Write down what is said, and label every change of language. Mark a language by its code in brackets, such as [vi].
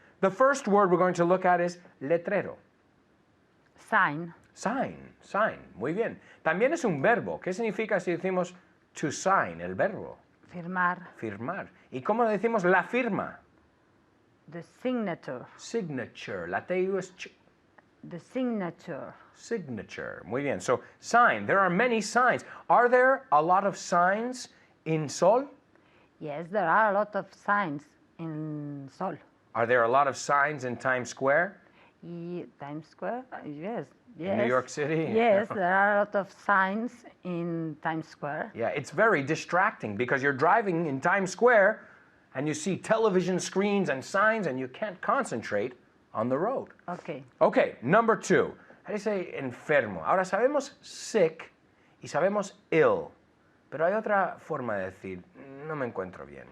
[en] The first word we're going to look at is letrero. Sign. [es] Sign, sign. Muy bien. También es un verbo. ¿Qué significa si decimos to sign, el verbo? Firmar. Firmar. ¿Y cómo decimos la firma? [en] The signature. [es] Signature. La TU es [en] The signature. signature. [es] Muy bien. [en] So, sign. There are many signs. Are there a lot of signs in Sol? Yes, there are a lot of signs in Sol. Are there a lot of signs in Times Square? Times Square? Yes. In New York City? Yes, there are a lot of signs in Times Square. Yeah, it's very distracting because you're driving in Times Square and you see television screens and signs and you can't concentrate on the road. Okay. Okay, number 2. How do you say enfermo? Ahora sabemos sick y sabemos ill, pero hay otra forma de decir, no me encuentro bien.